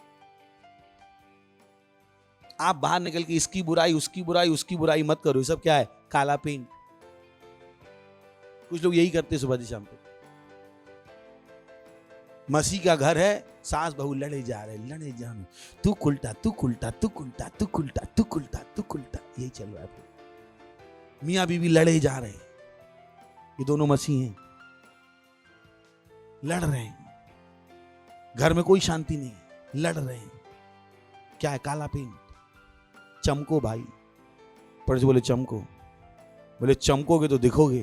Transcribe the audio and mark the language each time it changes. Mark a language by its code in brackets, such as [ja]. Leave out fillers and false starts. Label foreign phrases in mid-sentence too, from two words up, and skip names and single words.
[hi] आप बाहर निकल के इसकी बुराई उसकी बुराई उसकी बुराई मत करो। ये सब क्या है? काला पेंट। कुछ लोग यही करते सुबह से शाम को। मसीह का घर है, सास बहू लड़े जा रहे, लड़े जा रहे, तू खुलटा तू खुलटा तू खुलटा तू खुलटा तू खुलटा तू खुलटा, यही चल रहा है। मियां बीवी लड़े जा रहे, ये दोनों मसीह हैं, लड़ रहे हैं, घर में कोई शांति नहीं, लड़ रहे हैं। क्या है? काला पेंट। चमको भाई, पर बोले चमको, बोले चमकोगे तो दिखोगे।